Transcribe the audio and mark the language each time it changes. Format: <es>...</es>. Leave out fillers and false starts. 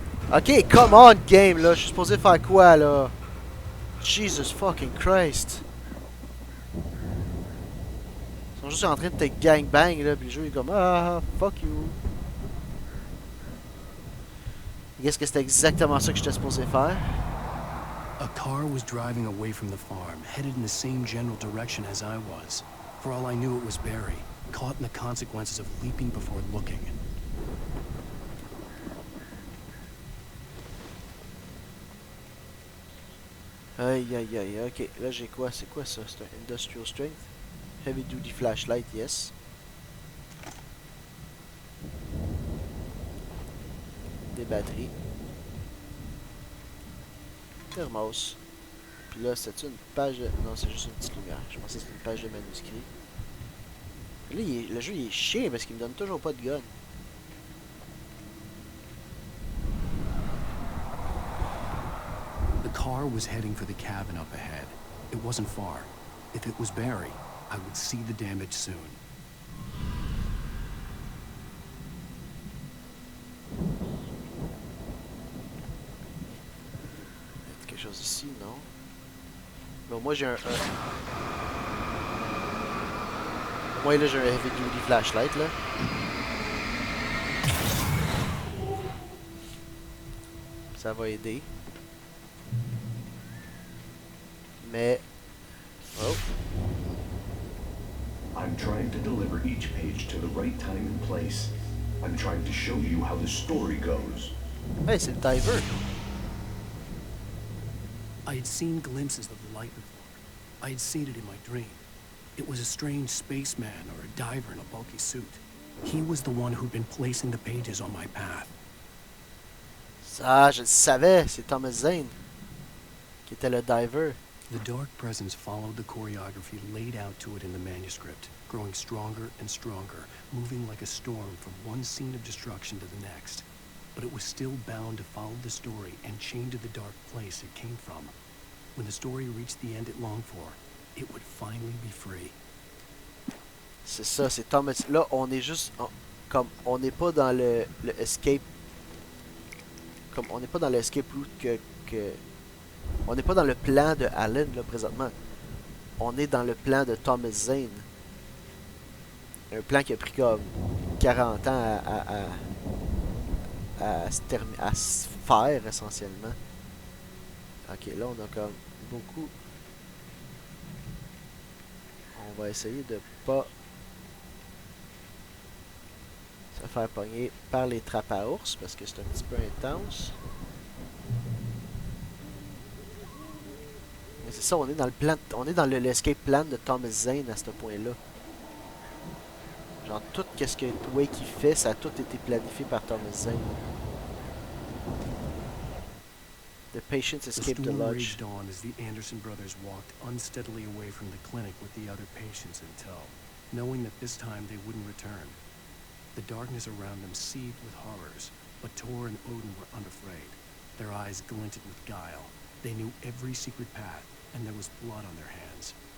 <en>Ok, come on, game,</en> <fr>là. Je suis supposé faire quoi, là?</fr> <en>Jesus fucking Christ.</en> <fr>Ils sont juste en train de te gangbang, là. Puis le jeu est comme, ah,</fr> <en>fuck you.</en> <fr>Qu'est-ce que c'était exactement ça que j'étais supposé faire?</fr> <en>A car was driving away from the farm, headed in the same general direction as I was. For all I knew, it was Barry, caught in the consequences of leaping before looking.</en> <fr>Aïe aïe aïe, ok, là j'ai quoi? C'est quoi ça? C'est un</fr> <en>Industrial Strength? Heavy Duty Flashlight, yes.</en> <fr>batteries. Thermos. Puis là, c'est une page de... Non, c'est juste une petite lumière. Je pensais que c'était une page de manuscrit. Là, le jeu, il est chiant parce qu'il me donne toujours pas de gun.</fr> <en>The car was heading for the cabin up ahead. It wasn't far. If it was Barry, I would see the damage soon.</en> <fr>Il y a quelque chose ici, non? Bon, moi j'ai un... Moi là j'ai un</fr> <en>heavy duty flashlight</en> <fr>là. Ça va aider. Mais... Oh.</fr> <en>I'm trying to deliver each page to the right time and place. I'm trying to show you how the story goes.</en> <fr>Hey, c'est le diver.</fr> <en>I had seen glimpses of the light before. I had seen it in my dream. It was a strange spaceman or a diver in a bulky suit. He was the one who'd been placing the pages on my path.</en> <fr>Ça, je le savais, c'est Thomas Zane qui était le diver.</fr> <en>The dark presence followed the choreography laid out to it in the manuscript, growing stronger and stronger, moving like a storm from one scene of destruction to the next. But it was still bound to follow the story and chained to the dark place it came from. When the story reached the end it longed for, it would finally be free.</en> <fr>C'est ça, c'est Thomas. Là, on est juste... comme, on n'est pas dans le escape... Comme, on n'est pas dans l'escape route que... On n'est pas dans le plan de Alan, là, présentement. On est dans le plan de Thomas Zane. Un plan qui a pris comme 40 ans à se faire, essentiellement. Ok, là, on a comme beaucoup... On va essayer de pas se faire pogner par les trappes à ours, parce que c'est un petit peu intense. Mais c'est ça, on est dans le plan, on est dans l'escape plan de Thomas Zane à ce point-là. Genre tout ce que Wake fait, ça a tout été planifié par Thomas Zane.</fr> <en>The patients escaped the lodge. raged on as the Anderson brothers walked unsteadily away from the clinic with the other patients in tow, knowing that this time they wouldn't return. The darkness around them seethed with horrors, but Tor and Odin were unafraid. Their eyes glinted with guile. They knew every secret path, and there was blood on their hands.</en>